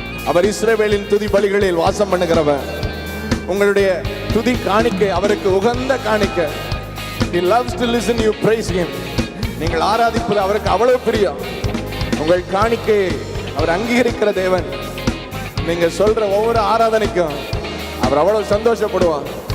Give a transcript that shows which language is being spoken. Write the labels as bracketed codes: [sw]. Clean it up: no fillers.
[ta] அவர் இஸ்ரவேலின் துதி பலிகளில் வாசம் பண்ணுகிறவர். உங்களுடைய துதி காணிக்கை அவருக்கு உகந்த காணிக்கை. [en] He loves to listen you praise him. [ta] நீங்கள் ஆராதிப்பது அவருக்கு அவ்வளவு பிரியம். உங்கள் காணிக்கையை அவர் அங்கீகரிக்கிற தேவன். நீங்க சொல்ற ஒவ்வொரு ஆராதனைக்கும் அவர் அவ்வளவு சந்தோஷப்படுவார்.